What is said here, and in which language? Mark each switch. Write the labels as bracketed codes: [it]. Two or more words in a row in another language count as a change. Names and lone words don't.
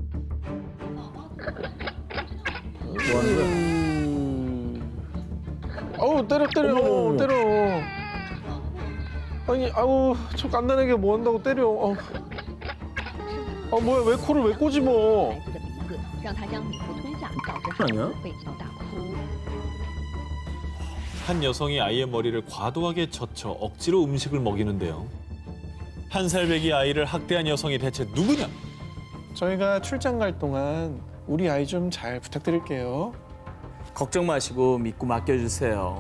[ko] 뭐 하는 거야? 아우 때려 어머. 때려. 아니 아우 저 깐난하게 뭐 한다고 때려. 아 뭐야 왜 코를 왜 꼬집어? [zh] 孩子的名字，让他将礼物吞下，导致这样被击到大哭。 [ko] 한 여성이 아이의 머리를 과도하게 젖혀 억지로 음식을 먹이는데요. 1살배기 아이를 학대한 여성이 대체 누구냐? 저희가 출장 갈 동안 우리 아이 좀 잘 부탁드릴게요. 걱정 마시고 믿고 맡겨주세요.